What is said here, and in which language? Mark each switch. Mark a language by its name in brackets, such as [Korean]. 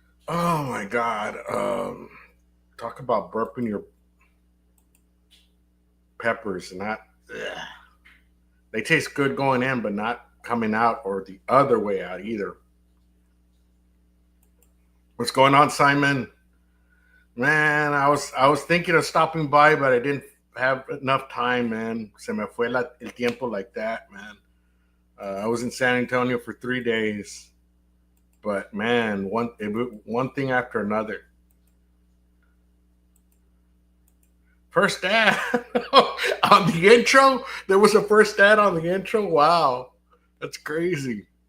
[English] Oh my God. Talk about burping your peppers and not. Ugh. They taste good going in, but not coming out, or the other way out either. What's going on, Simon? Man, I was thinking of stopping by, but I didn't have enough time, man. [Spanish] Se me fue el tiempo [English] like that, man. I was in San Antonio for 3 days, but man, one thing after another. First ad on the intro. There was a first ad on the intro. Wow, that's crazy.